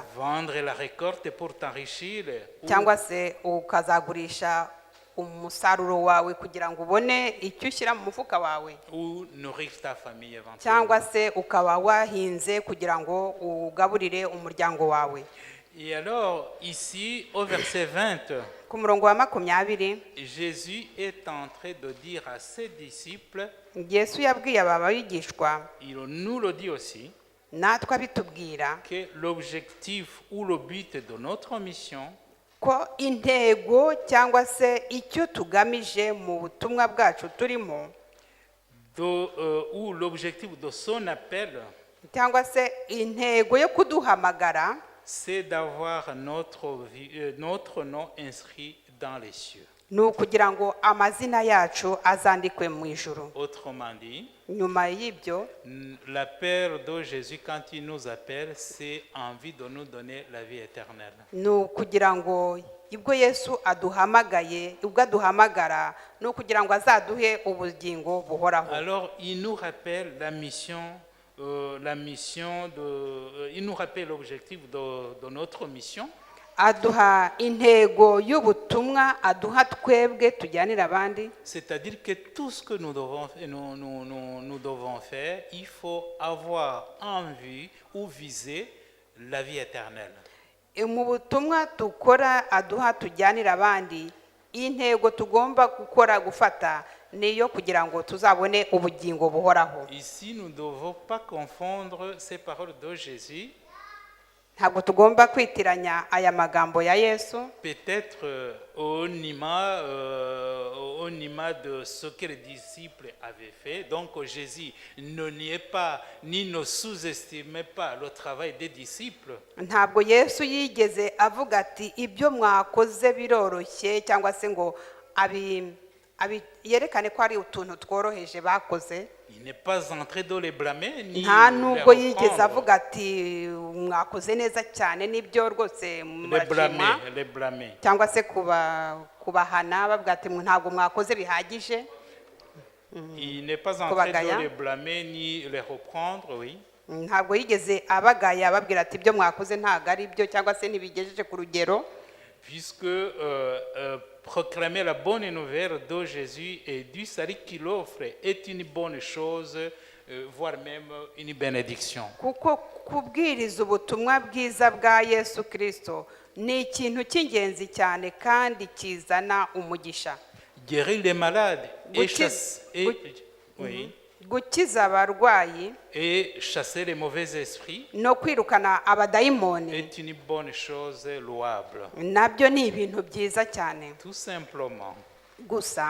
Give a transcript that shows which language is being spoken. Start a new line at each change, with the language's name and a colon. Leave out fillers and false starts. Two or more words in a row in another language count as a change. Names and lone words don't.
French: Vendre la récolte pour t'enrichir
Kinyarwanda: cyangwa se ukazagurisha umusaruro wawe kugira ngo ubone icyo ushyira mu mufuka wawe
French: ou nourrir ta famille
Kinyarwanda: cyangwa
French: éventuellement.
Kinyarwanda: se ukaba wahinze kugira ngo ugaburire umuryango wawe.
French: Et alors, ici, au verset 20,
Kinyarwanda: Ku murongo wa 20
French: Jésus est en train de dire à ses disciples,
Kinyarwanda: Yesu yabwiye aba bigishwa
French: il nous le dit aussi,
Kinyarwanda: natwe abitubwira
French: que l'objectif ou le but de notre mission,
Kinyarwanda: ko intego cyangwa se icyo tugamije mu butumwa bwacu turimo
French: ou l'objectif de son appel,
Kinyarwanda: cyangwa se intego yo kuduhamagara
French: c'est d'avoir notre nom inscrit dans les cieux.
Kinyarwanda: ni ukugira ngo amazina yacu azandikwe mu ijuru.
French: Autrement dit,
Kinyarwanda: Nyuma y'ibyo
French: l'appel de Jésus quand il nous appelle, c'est envie de nous donner la vie éternelle.
Kinyarwanda: ni ukugira ngo ubwo Yesu aduhamagaye, ubwo aduhamagara ni ukugira ngo azaduhe ubugingo buhoraho.
French: Alors, il nous rappelle il nous rappelle l'objectif de notre mission.
Kinyarwanda: Aduha intego y'ubutumwa aduha twebwe tujyanira abandi.
French: C'est-à-dire que tout ce que nous devons faire, il faut avoir en vue ou viser la vie éternelle.
Kinyarwanda: Mu butumwa dukora aduha tujyanira abandi, intego tugomba gufata niyo kugira ngo tuzabone ubugingo buhoraho.
French: Ici, nous ne devons pas confondre ces paroles de Jésus.
Kinyarwanda: Ntabwo tugomba kwitiranya aya magambo ya Yesu,
French: Peut-être au nima de ce que les disciples avaient fait. Donc Jésus ne niait pas ni ne sous-estimait pas le travail des disciples.
Kinyarwanda: ntabwo Yesu yigeze avuga ati ibyo mwakoze biroroshye cyangwa se ngo yerekane ko ari utuntu tworoheje bakoze.
French: Il n'est pas entré dans les blâmer ni
Kinyarwanda: Nta
French: les
Kinyarwanda: nubwo yigeze
French: reprendre.
Kinyarwanda: avuga ati mwakoze neza cyane n'ibyo rwose murashima,
French: Les blâmer.
Kinyarwanda: cyangwa se kubahana bavuga ati ntabwo mwakoze bihagije.
French: Il n'est pas entré
Kinyarwanda: Kubagaya.
French: dans les blâmer ni les reprendre, oui.
Kinyarwanda: Ntabwo yigeze abagaya ababwira ati ibyo mwakoze ntabwo ari byo cyangwa se ntibigejeje ku rugero.
French: Puisque proclamer la bonne nouvelle de Jésus et du salut qu'il offre est une bonne chose, voire même une bénédiction.
Kinyarwanda: Kuko kubwiriza ubutumwa bwiza bwa Yesu Kristo ni ikintu cy'ingenzi cyane kandi kizana umugisha.
French: Guérir les malades
Kinyarwanda: Gukiza abarwayi
French: et chasser les mauvais esprits
Kinyarwanda: no kwirukana abadayimoni
French: est une bonne chose louable.
Kinyarwanda: nabyo ni ibintu byiza cyane.
French: Tout simplement,
Kinyarwanda: Gusa